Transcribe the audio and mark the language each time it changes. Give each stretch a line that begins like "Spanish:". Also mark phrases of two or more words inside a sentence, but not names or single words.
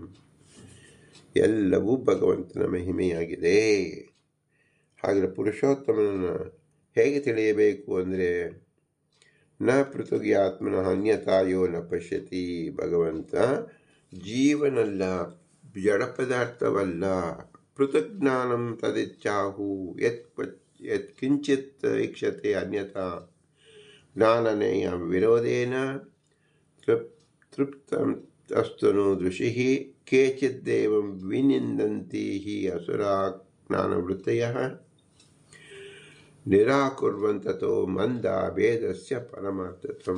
Kannada: ಎಲ್ಲವೂ ಭಗವಂತನ ಮಹಿಮೆಯಾಗಿದೆ. ಹಾಗೆ ಪುರುಷೋತ್ತಮನನ್ನು ಹೇಗೆ ತಿಳಿಯಬೇಕು ಅಂದರೆ
Sanskrit: ನ ಪೃಥುಗಿ ಆತ್ಮನ ಅನ್ಯತಾಯೋ ನ ಪಶ್ಯತಿ.
Kannada: ಭಗವಂತ ಜೀವನಲ್ಲ, ಜಡ ಪದಾರ್ಥವಲ್ಲ.
Sanskrit: ಪೃಥಕ್ ಜ್ಞಾನಂ ತದಿಚ್ಛಾಹು ಯತ್ ಕಿಂಚಿತ್ ಇಕ್ಷತೆ ಅನ್ಯತಾ ಜ್ಞಾನನೇಯ ವಿರೋಧೇನ ತೃಪ್ತಂ ಅಸ್ತುನು ದೃಶಿಃ ಕೇಚಿದ್ದೇವಂ ವಿನಿಂದಂತಿ ಹಿ ಅಸುರಾ ಜ್ಞಾನವೃತ್ತಯಃ. ನಿರಾಕುರ್ವಂತತೋ ಮಂದ ಭೇದಸ್ಯ ಪರಮಾರ್ಥತ್ವಂ.